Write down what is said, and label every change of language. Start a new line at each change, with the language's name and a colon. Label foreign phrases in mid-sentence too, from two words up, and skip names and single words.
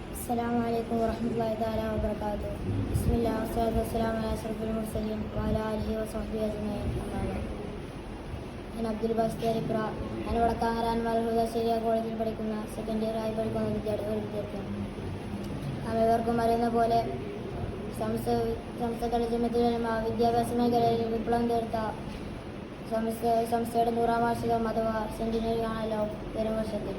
Arabic: السلام عليكم ورحمة الله تعالى وبركاته بسم الله والصلاة والسلام على أشرف المرسلين وعلى آله وصحبه أجمعين.
Malayalam: ഞാൻ അബ്ദുൽ ബാസിത്ത് അരിപ്ര. ഞാൻ വടക്കാങ്ങര അൻവർ ഹുദ കോളേജിൽ പഠിക്കുന്ന
English: second year
Malayalam: ആയി പഠിക്കുന്ന ഒരു വിദ്യാർത്ഥിയാണ്. നാമേവർക്കും അറിയുന്ന പോലെ സംസ്ഥകളുടെ ജമിയത്തുൽ വിദ്യാഭ്യാസ മേഖലയിൽ വിപ്ലവം തീർത്ത സംസ്ഥയുടെ 100ാം വാർഷികം അഥവാ സെന്റിനറി ആണല്ലോ വരും വർഷത്തിൽ.